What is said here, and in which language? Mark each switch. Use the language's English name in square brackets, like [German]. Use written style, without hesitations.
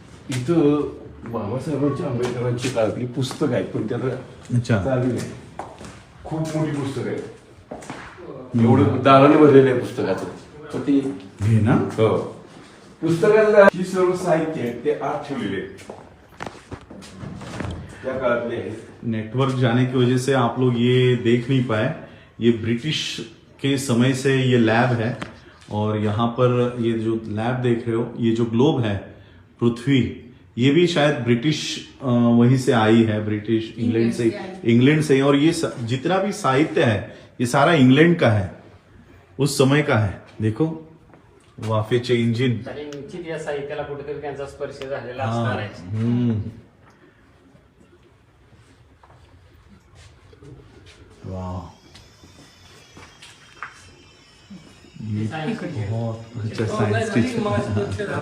[Marathi] इथं बाबासाहेबांच्या आंबेडकरांची काळातली पुस्तक आहेत, पण त्याला अच्छा. चालू नाही. खूप मोठी पुस्तक आहे, एवढं दाराने भरलेलं आहे पुस्तकाचं. तर ती हे ना हो, पुस्तकाला ही सर्व साहित्य आहे ते आत ठेवलेले आहेत, त्या काळातले आहेत. [Hindi] नेटवर्क जाने की वजह से आप लोग ये देख नहीं पाए. ये ब्रिटिश के समय से ये लैब है, और यहाँ पर ये जो लैब देख रहे हो, ये जो ग्लोब है पृथ्वी, ये भी शायद ब्रिटिश वहीं से आई है, ब्रिटिश इंग्लैंड से ही. और ये जितना भी साहित्य है ये सारा इंग्लैंड का है, उस समय का है. देखो [Marathi] वाफेचे इंजिन. आणि निश्चित या साहित्याला कुठेतरी त्यांचा स्पर्श झालेला असणार आहे. [Hindi] वाह, ये बहुत अच्छा सायन्स टीचर.